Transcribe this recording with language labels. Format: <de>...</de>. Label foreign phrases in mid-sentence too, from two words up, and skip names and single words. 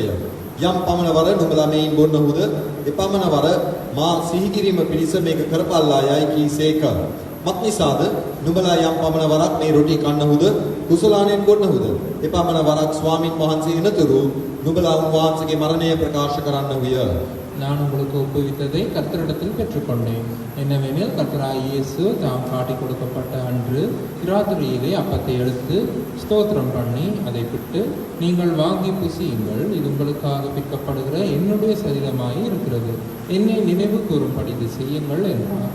<si>යම් පමණ වර නුඹලා මේන් බොන්නහුද එපමණ වර මා සිහි කිරීම පිණිස මේක කරපල්ලා යයි කීසේක. මක්නිසාද නුඹලා යම් පමණ වරක් මේ රොටි කන්නහුද කුසලානෙන් බොන්නහුද එපමණ වරක් ස්වාමින් වහන්සේ එනතුරු නුඹලා උන්වහන්සේගේ මරණය ප්‍රකාශ කරන්නහුය.</si> <ta>நான் உங்களுக்கு ஒப்புவித்ததை கர்த்தரிடத்தில் பெற்றுக்கொண்டேன். என்னவெனில் கர்த்தராகிய இயேசு தாம் காட்டிக் கொடுக்கப்பட்ட அன்று இராத்திரியிலே அப்பத்தை எடுத்து ஸ்தோத்திரம் பண்ணி அதை பிட்டு, நீங்கள் வாங்கி புசியுங்கள், இது உங்களுக்காக பிற்கப்படுகிற என்னுடைய சரீரமாய் இருக்கிறது, என்னை நினைவு கூறும்படி இது செய்யுங்கள் என்றார்.</ta>